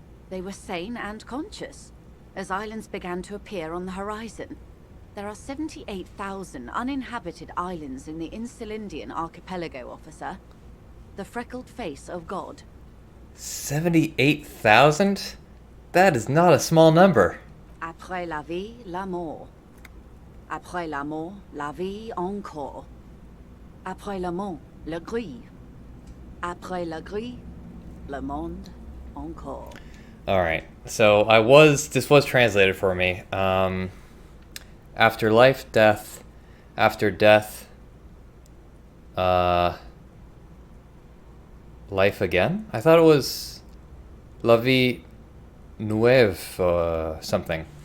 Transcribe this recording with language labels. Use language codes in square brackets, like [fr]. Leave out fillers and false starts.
[en] They were sane and conscious, as islands began to appear on the horizon. There are 78,000 uninhabited islands in the Insulindian archipelago, officer. The freckled face of God. 78,000? That is not a small number. [fr] Après la vie, la mort. Après la mort, la vie encore. Après la mort, le gris. Après la gris, le monde encore. [en] Alright, so this was translated for me. After life, death. After death, life again? I thought it was La Vie Neuve something.